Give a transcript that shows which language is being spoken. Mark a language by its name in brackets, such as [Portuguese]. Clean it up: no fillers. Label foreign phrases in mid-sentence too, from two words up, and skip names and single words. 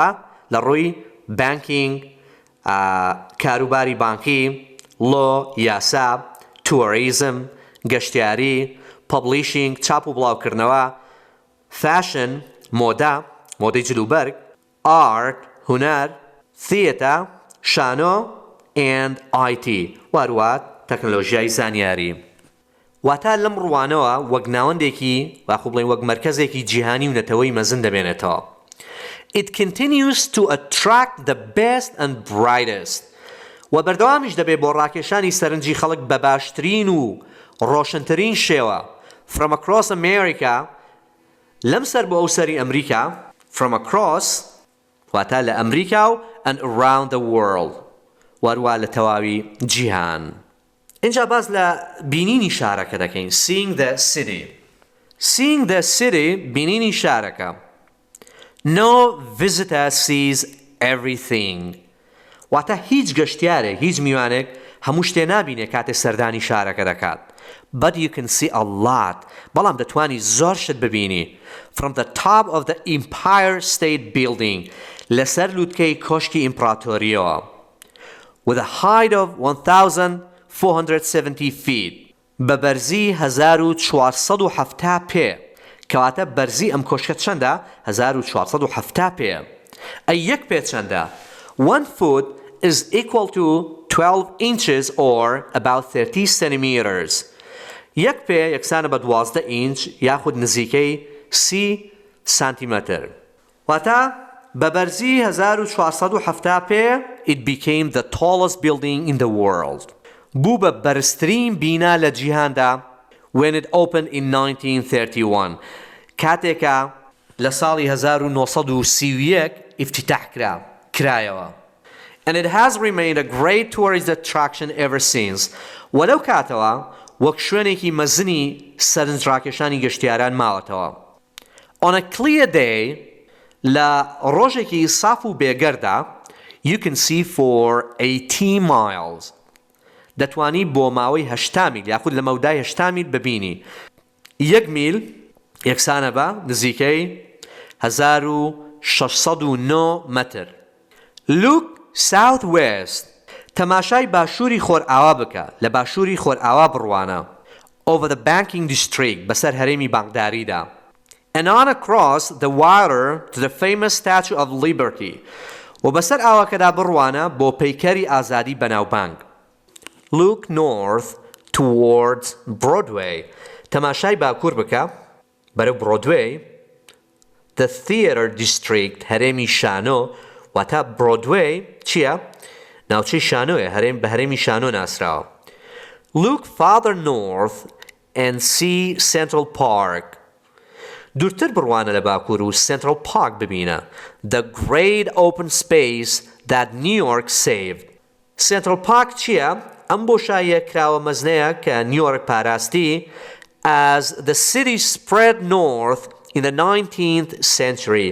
[Central Kurdish] لە ڕووی بانکینگ، کاروباری بانکی، لۆ، یاسا، تووریزم، گەشتیاری، پەبلیشینگ، چاپ و بڵاوکردنەوە، فاشن، مۆدا، مۆدەی جلوبەرگ، ئارت، هونەر، ثیەتە، شانۆ، [English] and IT، [Central Kurdish] واروە تەکنۆلۆژیای زانیاری. واتە لەم ڕوانەوە وەک ناوەندێکی واخۆ بڵێن وەک مەرکەزێکی جیهانی و نەتەوەی مەزن دەبێنێتەوە. [English] It continues to attract the best and brightest. [Central Kurdish] و بەردەوامیش دەبێت بۆ ڕاکێشانی سەرنجی خەڵک بە باشترین و ڕۆشنترین شێوە. [English] From across America، [Central Kurdish] لەم سەر بۆ ئەو سەری ئەمریکا، [English] from across [Central Kurdish] واتە لە ئەمریکا و [English] and around the world، [Central Kurdish] واروە لە تەواوی جیهان. اینجا باز لە بینینی شارەکە دەکەین. [English] Seeing the city. Seeing the city [Central Kurdish] بینینی شارەکە. [English] No visitor sees everything. [Central Kurdish] واتە هیچ گەشتیارێک، هیچ میوانێک هەموو شتێ نابینێ کاتێ سەردانی شارەکە دەکات. [English] But you can see a lot. [Central Kurdish] بەڵام دەتوانی زۆر شت ببینی. [English] From the top of the Empire State Building [Central Kurdish] لەسەر لووتکەی کۆشکی ئیمپراتۆریەوە. [English] With a height of 1,470 feet. [Central Kurdish] بە بەرزی 1470 پێ. کەواتە بەرزی ئەم کۆشکە چەندە؟ 1470 پێ. ئەی یەک پێ چەندە؟ [English] 1 foot is equal to 12 inches or about 30 centimeters. [Central Kurdish] یەک پێ یەکسانە بە 12 ئینچ یاخود نزیکەی 30 سانتیمەتر. واتە بە بەرزی 1470 پێ [English] it became the tallest building in the world. [Central Kurdish] بوو بە بەرزترین بینا لە جیهاندا [English] when it opened in 1931. [Central Kurdish] کاتێکە لە ساڵی 1931 افتتاح کرایەوە. [English] And it has remained a great tourist attraction ever since. [Central Kurdish] وەلەو کاتەوە وەک شوێنێکی مەزنی سەرنجڕاکێشانی گەشتیاران ماوەتەوە. [English] On a clear day [Central Kurdish] لە ڕۆژێکی ساف و بێگەردا [English] you can see for 80 miles. [Central Kurdish] دەتوانی بۆ ماوەی 8 میل یاخود لە مەودای 8 میل ببینی. 1 میل یەکسانە بە نزیکەی 1609 مەتر. [English] Look southwest. [Central Kurdish] تەماشای باشووری خۆرئاوا بکە، لە باشووری خۆرئاوا بڕوانە. [English] Over the banking district [Central Kurdish] بەسەر هەرێمی بانکداریدا. [English] And on across the water to the famous Statue of Liberty. [Central Kurdish] و بەسەر ئاواکەدا بڕوانە بۆ پەیکەری ئازادی بەناوبانگ. [English] Look north towards Broadway. [Central Kurdish] تەماشای باکوور بکە بەرەو Broadway. [English] The theater district [Central Kurdish] هەرێمی شانۆ واتە Broadway چییە؟ ناوچەی شانۆیە، بە هەرێمی شانۆ ناسراوە. [English] Look farther north and see Central Park. [Central Kurdish] دوورتر بڕوانە لە باکوور و Central Park ببینە. [English] The great open space that New York saved. [Central Kurdish] Central Park چییە؟ ئەم بۆشاییە کراوە مەزنەیە کە نیویۆرک پاراستی [English] as the city spread north in the 19th century.